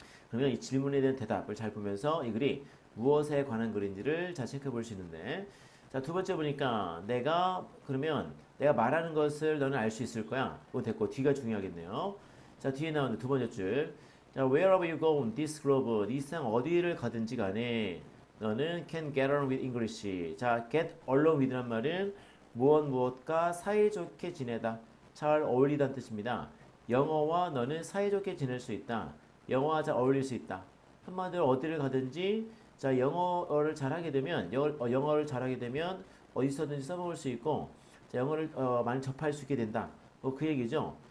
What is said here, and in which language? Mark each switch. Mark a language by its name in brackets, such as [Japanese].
[Korean] 그러면 이 질문에 대한 대답을 잘 보면서 이 글이 무엇에 관한 글인지를 잘 체크해 볼 수 있는데 자, 두 번째 보니까 그러면 내가 말하는 것을 너는 알 수 있을 거야. 그거 됐고 뒤가 중요하겠네요. 자, 뒤에 나오는 두 번째 줄. [English] 자, wherever you go on this globe, [Korean] 이 세상 어디를 가든지 간에 너는 [English] can get along with English. [Korean] 자, get along with란 말은 무엇과 사이좋게 지내다. 잘 어울리다는 뜻입니다. 영어와 너는 사이좋게 지낼 수 있다. 영어와 잘 어울릴 수 있다. 한마디로 어디를 가든지 자, 영어를 잘하게 되면 영어를 잘하게 되면 어디서든지 써먹을 수 있고 자, 영어를 많이 접할 수 있게 된다. 그 얘기죠.